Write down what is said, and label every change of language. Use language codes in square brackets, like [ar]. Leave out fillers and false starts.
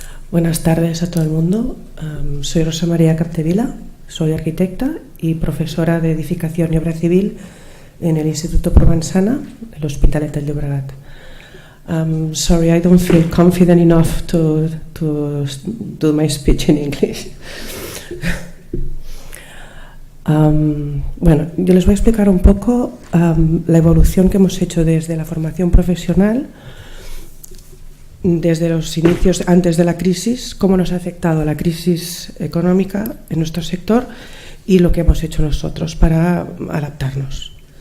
[es] Buenas tardes a todo el mundo. Soy Rosa María Capdevila, soy arquitecta y profesora de edificación y obra civil en el Instituto Provençana, el Hospitalet del Llobregat. [en] Sorry, I don't feel confident enough to do my speech in English. [es] Bueno, yo les voy a explicar un poco la evolución que hemos hecho desde la formación profesional, desde los inicios antes de la crisis, cómo nos ha afectado la crisis económica en nuestro sector y lo que hemos hecho nosotros para adaptarnos.